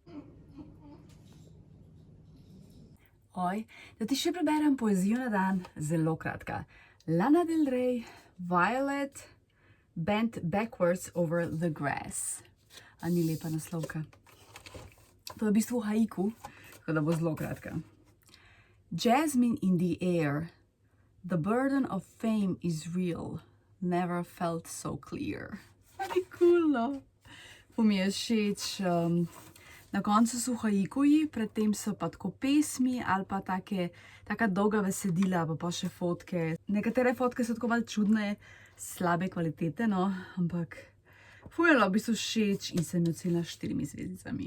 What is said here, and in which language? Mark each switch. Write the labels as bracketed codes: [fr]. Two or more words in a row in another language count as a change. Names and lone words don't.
[sl] Oj, da ti še preberem poezijo na dan, zelo kratka. Lana Del Rey, Violet, Bent Backwards Over the Grass. A ni lepa naslovka. To je v bistvu haiku, tako da bo zelo kratka. [en] Jasmine in the air. The burden of fame is real. Never felt so clear. [sl] Ni cool, no? Po mi je všeč. Na koncu so haikuji, predtem so pa tako pesmi ali pa taka dolga besedila, pa še fotke. Nekatere fotke so tako malo čudne, slabe kvalitete, no, ampak ful je bilo v bistvu všeč in sem jo ocenila 4 zvezdicami.